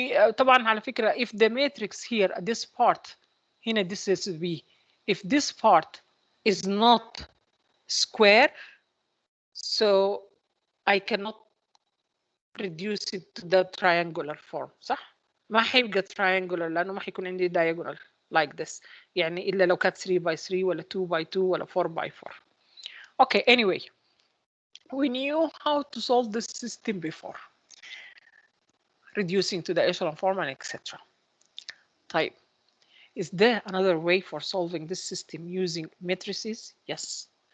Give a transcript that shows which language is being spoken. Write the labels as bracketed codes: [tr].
[en] طبعا على فكرة, if the matrix here, this part, هنا this is B, if this part is not square, so I cannot reduce it to the triangular form, صح؟ ما حيبقى triangular لأنه ما حيكون عندي diagonal like this. [ar] يعني إلا لو كانت 3 by 3 ولا 2 by 2 ولا 4 by 4. [en] Okay, anyway, we knew how to solve this system before. Reducing to the echelon form and etc. Type. Is there another way for solving this system using matrices? Yes.